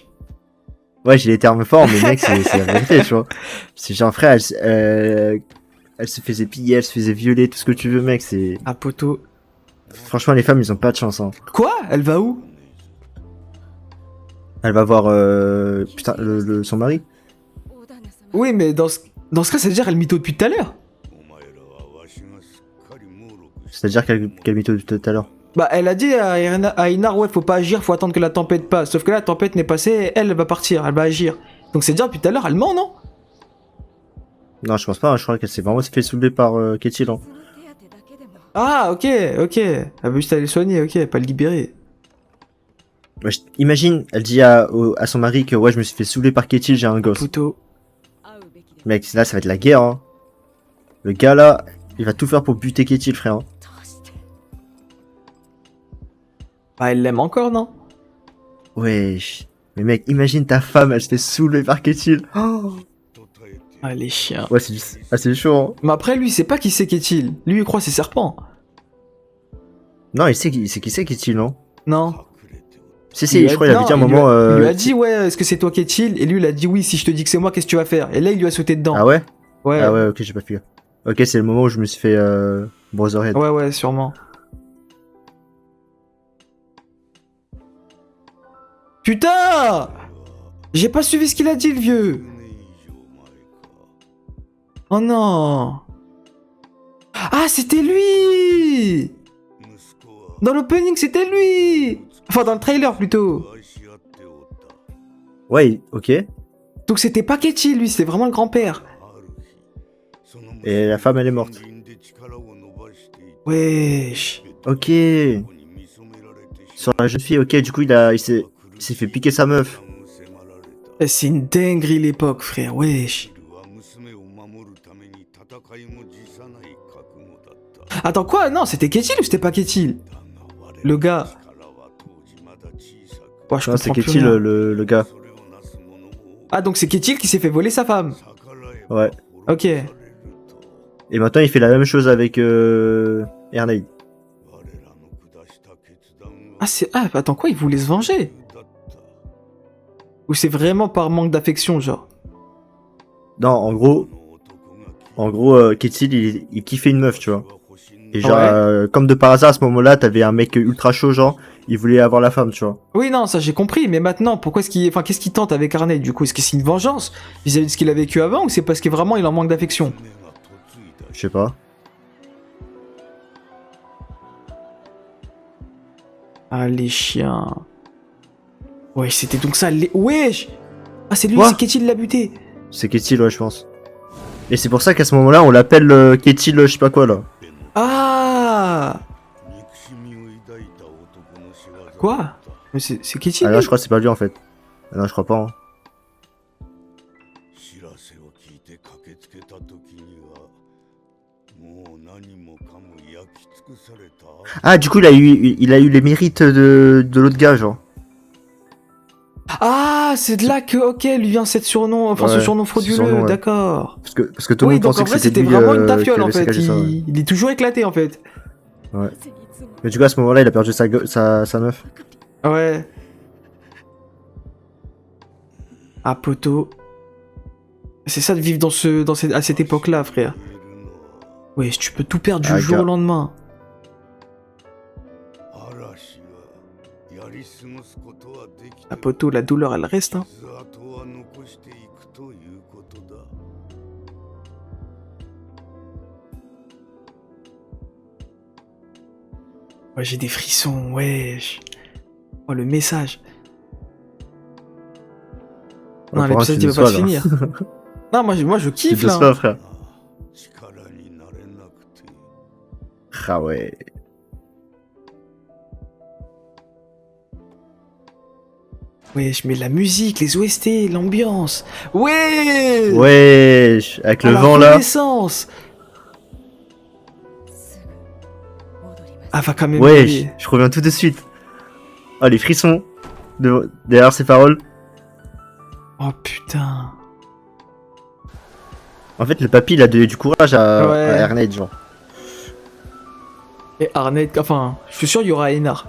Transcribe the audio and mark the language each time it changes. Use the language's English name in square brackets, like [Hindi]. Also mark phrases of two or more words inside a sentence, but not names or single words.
[French] Ouais, j'ai les termes forts, mais mec, c'est la vérité, tu vois. C'est genre, frère, elle se faisait piller, elle se faisait violer, tout ce que tu veux, mec, c'est... Ah, poteau. Franchement, les femmes, ils ont pas de chance, hein. Quoi? Elle va où? Elle va voir, putain, son mari. [Japanese] 大旦那様 [French] Oui, mais dans ce cas, ça veut dire elle mytho depuis tout à l'heure. [Japanese] お前らはわしがすっかり猛録し [French] C'est-à-dire qu'elle mytho tout à l'heure. Bah, elle a dit à Inar, ouais, faut pas agir, faut attendre que la tempête passe. Sauf que là, la tempête n'est passée, elle va partir, elle va agir. Donc c'est dire depuis tout à l'heure, elle ment, non? Non, je pense pas, hein, je crois qu'elle s'est vraiment fait soulever par Ketil, hein. [Japanese] その手当てだけでも [French] Ah, ok. Elle veut juste aller soigner, ok, pas le libérer. Ouais, imagine, elle dit à son mari que ouais, je me suis fait soulever par Ketil, j'ai un gosse. Poteau. [Japanese] 会うべきで [French] Mec, là, ça va être la guerre, hein. Le gars, là, il va tout faire pour buter Ketil, frère. Hein. [Japanese] どうして [French] Bah, elle l'aime encore, non? Wesh. Mais mec, imagine ta femme, elle se fait soulever par Ketil. Oh. [Japanese] と耐えて [French] Ah, les chiens. Ouais, c'est chaud, hein. Mais après, lui, il sait pas qui c'est qu'est-il. Lui, il croit c'est serpent. Non, il sait qui c'est Ketil, non? Non. [Japanese] 隠れておっ [French] Si, si, je crois qu'il avait dit à un il lui moment... il lui a dit, ouais, est-ce que c'est toi qu'est-il? Et lui, il a dit, oui, si je te dis que c'est moi, qu'est-ce que tu vas faire? Et là, il lui a sauté dedans. Ah ouais? Ouais. Ah ouais, ok, j'ai pas pu. Ok, c'est le moment où je me suis fait Brotherhead. Ouais, ouais, sûrement. Putain! J'ai pas suivi ce qu'il a dit, le vieux. [Japanese] 10 年以上前か [French] Oh non. Ah, c'était lui! [Japanese] 息子は [French] Dans l'opening, c'était lui! Enfin, dans le trailer, plutôt. [Japanese] 愛し合っておった [French] Ouais, ok. Donc c'était pas Ketty, lui, c'était vraiment le grand-père. [Japanese] ある日その [French] Et la femme, elle est morte. [Japanese] 森林で力を伸ばしていた [French] Wesh. Ok. [Japanese] 子に見初められてし [French] Sur la jeune fille, ok, du coup, il s'est fait piquer sa meuf. [Japanese] 迫られた [French] Eh, c'est une dinguerie, l'époque, frère, wesh. [Japanese] キルは娘を守るために戦いも辞さない覚悟だった [French] Attends, quoi? Non, c'était Ketty ou c'était pas Ketty? [Japanese] だが我ら [French] Le gars. [Japanese] の力は当時まだ小さく [French] Ouais, je Non, c'est comprends plus Ketil, rien. le gars. [Japanese] それをなす者も [French] Ah, donc c'est Ketty qui s'est fait voler sa femme. [Japanese] 逆らえば [French] Ouais. Ok. [Japanese] 殺されると [French] Et maintenant, il fait la même chose avec Ernaid. [Japanese] 我らの下した決断は [French] Ah, c'est... Ah, attends, quoi? Il voulait se venger? [Japanese] だった [French] Ou c'est vraiment par manque d'affection, genre? Non, en [Japanese] この男が [French] Ketil, il kiffait une meuf, tu vois. Et genre, Ouais. comme de par hasard, à ce moment-là, t'avais un mec ultra chaud, genre, il voulait avoir la femme, tu vois. Oui, non, ça j'ai compris, mais maintenant, pourquoi est-ce qu'il... Enfin, qu'est-ce qu'il tente avec Arnett, du coup? Est-ce que c'est une vengeance vis-à-vis de ce qu'il a vécu avant, ou c'est parce que vraiment il en manque d'affection? [Japanese] 娘が嫁いだ [French] Je sais pas. Ah, les chiens. Wesh, c'était donc ça, les... Wesh! Ah, c'est lui, Quoi c'est Ketty l'a buté. C'est Ketil, ouais, je pense. Et c'est pour ça qu'à ce moment-là, on l'appelle Ketil, je sais pas quoi, là. [Japanese] でも [French] Ah! [Japanese] 憎しみを抱いた男の仕業だった [French] Quoi? Mais c'est Ketty, Ah lui? non, je crois que c'est pas lui, en fait. Ah non, je crois pas, hein. [Japanese] 知らせを聞いて駆けつけた時にはもう何もかも焼き尽くされた [French] Ah, du coup, il a eu les mérites de l'autre gars, genre. Ah, c'est de là que, ok, lui vient cette surnom, enfin ce Ouais, surnom ce frauduleux, surnom, ouais. d'accord. Parce que tout le Oui, monde donc pensait en que vrai c'était c'était lui vraiment une qui tafiole en avait fait, saccagé ça. Ouais. il est toujours éclaté en fait. Mais du coup, à ce moment-là, il a perdu sa meuf. Ouais. Ah, poteau. C'est ça de vivre à cette époque-là, frère. Ouais, tu peux tout perdre du Ah, jour gars. au lendemain. [Japanese] 嵐はやり過ごすことはできて [French] Ah, poteau, la douleur, elle reste, hein. [Japanese] 傷跡は残していくということだ。 [French] Ouais, j'ai des frissons, wesh. Oh, le message. Non, Apparemment, l'épisode, tu il va pas se déçois, là. finir. Non, moi, je Tu kiffe, déçois, là. frère. [Japanese] 力になれなくて [French] Ah ouais. Wesh, mais la musique, les OST, l'ambiance. Ouais. Wesh, avec Ah, le la vent là. renaissance. [Japanese] すぐ戻ります [French] Ah, va quand même Wesh, mourir. je reviens tout de suite. Oh, les frissons derrière ces paroles. Oh, putain. En fait, le papy, il a donné du courage à Ouais. Ernest, genre. Et Arnett, enfin, je suis sûr il y aura Einar.